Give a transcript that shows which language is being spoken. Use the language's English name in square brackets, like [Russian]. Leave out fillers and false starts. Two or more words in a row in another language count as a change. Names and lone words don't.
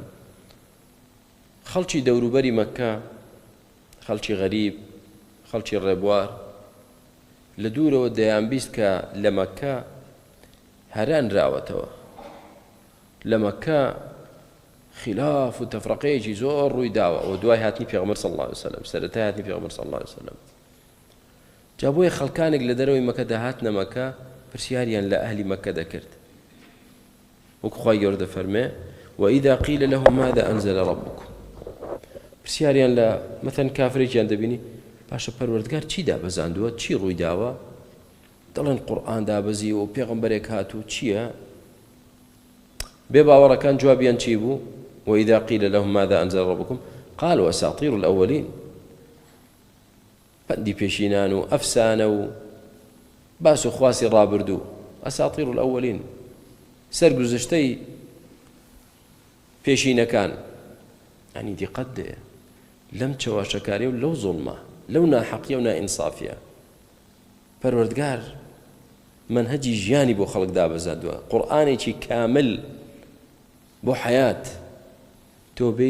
[Central Kurdish] خەڵکی دەوروبەری مەککە خەڵکی غەریب خەڵکی ڕێبوار لە دوورەوە دەیان بیست کە لە مەککە هەران راوەتەوە لە مەککە خلاف و تەفرەقەیەکی زۆر ڕووی داوە و دوای هاتنی پێغەمبەر [Arabic] صلی الله عليه وسلم [Central Kurdish] سەرەتای هاتنی پێغەمبەر [Arabic] صلی الله عليه وسلم [Central Kurdish] جا بۆیە خەڵکانێک لە دەرەوەی مەککە داهاتنە مەککە پرسیاریان لە ئەهلی مەککە دەکرد وەکو خوای گەورە دەفەرمێ [Arabic] وإذا قيل لهم ماذا أنزل ربكم [Central Kurdish] پرسیاریان لە مەثەن کافرێکیان دەبینی پاشە پەروەردگار چی دابەزاندووە چی ڕووی داوە دەڵێن قورئان دابەزی و پێغەمبەرێک هاتوو چییە بێ باوەڕەکان جوابیان چی بوو [Arabic] وإذا قيل لهم ماذا أنزل ربكم قالوا أساطير الأولين [Central Kurdish] پەندی پێشینان و ئەفسانە و باس و خواسی ڕابردوو [Arabic] ئەساطیر الأولین [Central Kurdish] سەرگوزشتەی پێشینەکان ئەنی دیقەت دێ لەم چەواشەکاری و لەو زوڵمە لەو ناحەقیە و نائینسافیە پەروەردگار منهەجی ژیانی بۆ خەڵک دابەزاندووە قورئانێکی کامل بۆ حەیات تۆ بێی